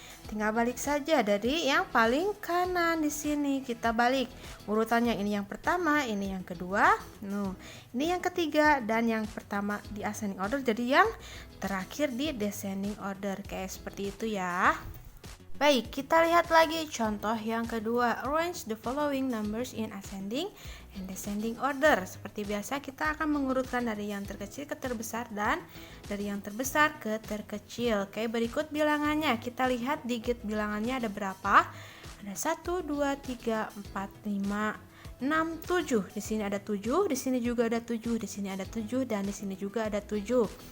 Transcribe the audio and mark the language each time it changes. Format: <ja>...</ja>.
<id>Tinggal balik saja dari yang paling kanan di sini kita balik. Urutannya ini yang pertama, ini yang kedua, ini yang ketiga, dan yang pertama di ascending order jadi yang terakhir di descending order. Kayak seperti itu ya. Baik, kita lihat lagi contoh yang kedua.</id> <en>Arrange the following numbers in ascending and descending order.</en> <id>Seperti biasa kita akan mengurutkan dari yang terkecil ke terbesar dan dari yang terbesar ke terkecil. Oke, berikut bilangannya. Kita lihat digit bilangannya ada berapa? Ada 1, 2, 3, 4, 5, 6, 7. Di sini ada 7, di sini juga ada 7, di sini ada 7, dan di sini juga ada 7.</id>